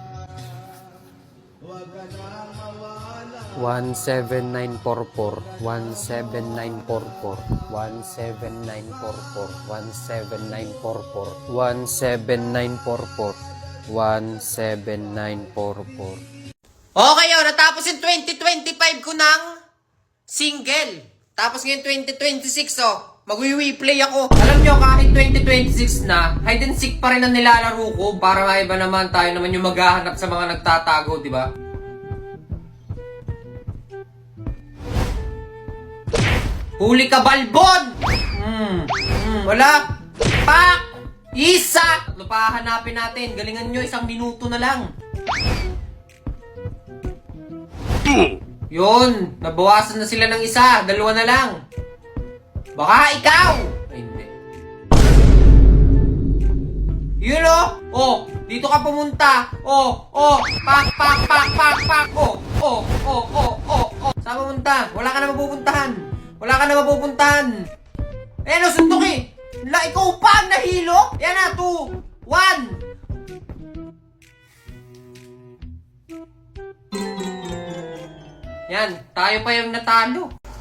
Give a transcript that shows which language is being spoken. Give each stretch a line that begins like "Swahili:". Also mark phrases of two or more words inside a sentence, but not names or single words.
Filipino: 17944 17944 17944 17944 17944 17944. Okay, natapos yung 2025 ko ng single. Tapos ngayon 2026, magwi-play ako. Alam nyo, kahit 2026 na, hide and seek pa rin ang nilalaro ko para maiba naman tayo naman yung maghahanap sa mga nagtatago, di ba? Huli ka, balbon! Wala! Pak! Isa! Ano pa hanapin natin? Galingan nyo, 1 minuto na lang. Yun! Nabawasan na sila ng 1. 2 na lang. Baka ikaw! Ay, hindi. Yun o! Oh! Dito ka pumunta! Oh! Oh! Pak! Pak! Pak! Pak! Pak! Oh! Oh! Oh! Oh! Oh! Oh! Saan pumunta? Wala ka na mapupuntahan! Wala ka na mapupuntahan! Eh, no, suntok eh! Ikaw pa ang nahilo! Yan na! 2! 1! Yan, tayo pa yung natalo.